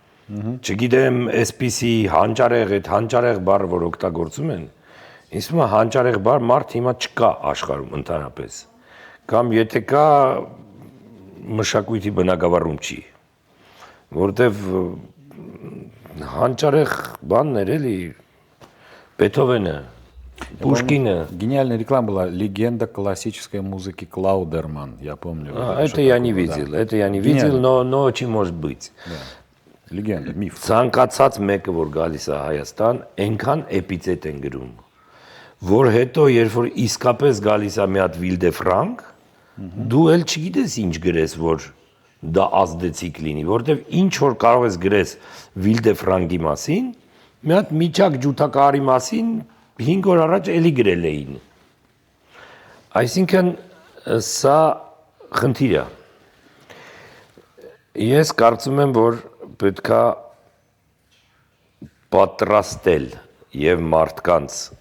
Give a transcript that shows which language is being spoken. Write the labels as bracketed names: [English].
[Armenian] չգիտեմ, այսպիսի հանճարեղ, այդ հանճարեղ բառը, որ օգտագործում են, ինձ թվում է հանճարեղ բառ մարդ հիմա չկա աշխարհում ընդհանրապես։ Կամ եթե կա, մշակույթի բնագավառում չի, որտեվ հանճարեղ բաններ էլի Բեթհովենը, Пушкина. [Russian] Гениальная реклама была «Легенда классической музыки Клаудерман», я помню. Это я не видел, это я не видел, но очень может быть. Да. Легенда, миф. [Armenian] Ցանկացած մեկը որ գալիս է Հայաստան, այնքան էպիցետ են գրում, որ հետո երբ որ իսկապես գալիս է մի հատ Վիլդե Ֆրանկ, դու էլ չգիտես ինչ գրես, որ դա ազդեցիկ լինի, որովհետև ինչ որ կարող ես գրես Վիլդե Ֆրանկի մասին, մի հատ միջակ ջութակարի մասին 5 օր առաջ էլի գրել էին։ Այսինքն սա խնդիր է։ Ես կարծում եմ, որ պետքա պատրաստել եւ մարդկանց